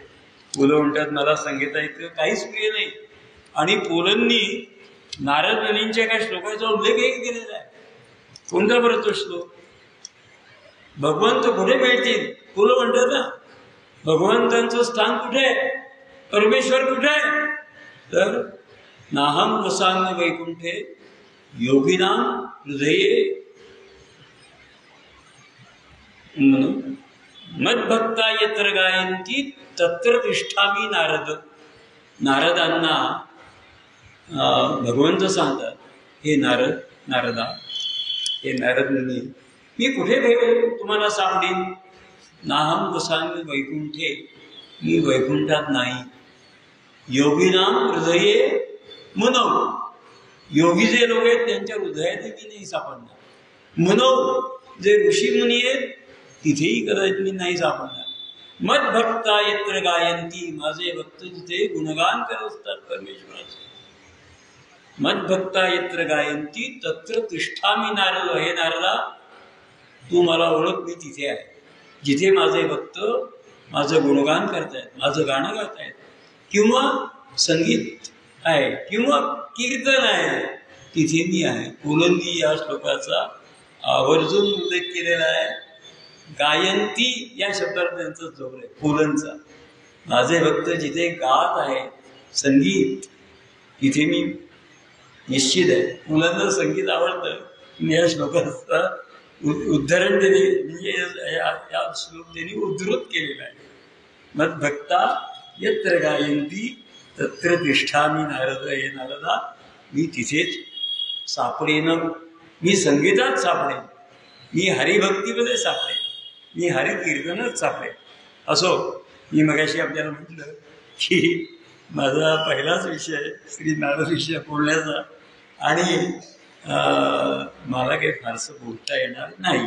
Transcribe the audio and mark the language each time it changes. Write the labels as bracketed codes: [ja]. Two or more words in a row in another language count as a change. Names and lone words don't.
[mr] पुलं म्हणतात मला संगीता इतकं काहीच प्रिय नाही. आणि पुलंनी नारद मुनींच्या काही श्लोकाचा उल्लेखही केलेला आहे. कोणता बरं तो श्लोक? भगवंत कुठे मिळतील? पुलं म्हणतात ना, भगवंतांचं स्थान कुठे आहे, परमेश्वर कुठे आहे? [sa] तर नाहम वसाम्य वैकुंठे योगिनाम हृदये मद्भक्ता यत्र गायन्ति तत्र तिष्ठामी नारद. [mr] नारदांना भगवंत सांगतात, हे नारदा, हे नारद मुनी, मी कुठे तुम्हाला सापडीन? [sa] नाहम वसामि वैकुंठे, [mr] मी वैकुंठात नाही. [sa] योगीनाम हृदये मनो, [mr] योगी जे लोक आहेत त्यांच्या हृदयात मी नाही सापडणार. मनो, जे ऋषीमुनी आहेत तिथेही कदाचित मी नाही सापडणार. [sa] मद्भक्ता यत्र गायन्ति, [mr] माझे भक्त जिथे गुणगान करत असतात परमेश्वराचे. [sa] मद्भक्ता यत्र गायन्ति तत्र तिष्ठामी नारद. [mr] हे नारदा, तू मला ओळख, मी तिथे आहे. जिथे माझे भक्त माझं गुणगान करतायत, माझं गाणं गातायत, किंवा संगीत आहे किंवा कीर्तन आहे, तिथे मी आहे. पुलंनी या श्लोकाचा आवर्जून उल्लेख केलेला आहे. गायंती या शब्दावर त्यांचा जोर आहे, पुलंचा. माझे भक्त जिथे गात आहे संगीत, तिथे मी निश्चित आहे. मुलांना संगीत आवडतं. मी या श्लोकाचा उद्धरण त्यांनी, म्हणजे या श्लोक त्यांनी उद्धृत केलेला आहे. [sa] मद्भक्ता यत्र गायन्ति तत्र तिष्ठामी नारद. [mr] हे नारदा, मी तिथेच सापडेन. मी संगीतात सापडेन, मी हरिभक्तीमध्ये सापडेन, मी हरिकीर्तनच सापडेन. असो, मी मगाशी आपल्याला म्हटलं की माझा पहिलाच विषय श्री नारद विषय बोलण्याचा, आणि मला काही फारसं बोलता येणार नाही.